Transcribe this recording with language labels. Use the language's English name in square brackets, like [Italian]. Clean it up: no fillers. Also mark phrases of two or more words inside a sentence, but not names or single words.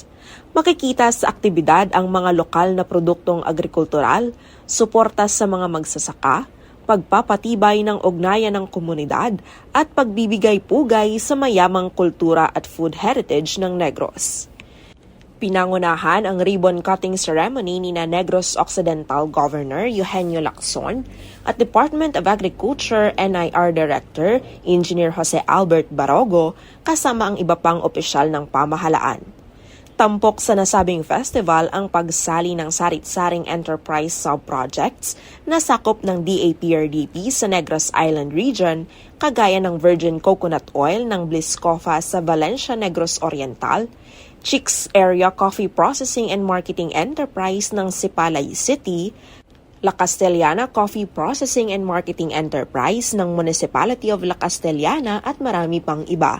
[Filipino] Makikita sa aktibidad ang mga lokal na produktong agrikultural, suporta sa mga magsasaka, pagpapatibay ng ugnayan ng komunidad at pagbibigay-pugay sa mayamang kultura at [English] food heritage [Filipino] ng Negros. Pinangunahan ang [English] ribbon-cutting ceremony [Filipino] ni Negros Occidental Governor Eugenio Lacson at Department of Agriculture NIR Director Engineer Jose Albert Barogo kasama ang iba pang opisyal ng pamahalaan. Tampok sa nasabing festival ang pagsali ng sarit-saring [English] enterprise sub-projects [Filipino] na sakop ng DAPRDP sa Negros Island Region, kagaya ng [English] virgin coconut oil [Filipino] ng Bliscofa sa Valencia, Negros Oriental, Chicks Area Coffee Processing and Marketing Enterprise ng Sipalay City, La Castellana Coffee Processing and Marketing Enterprise ng Municipality of La Castellana at marami pang iba.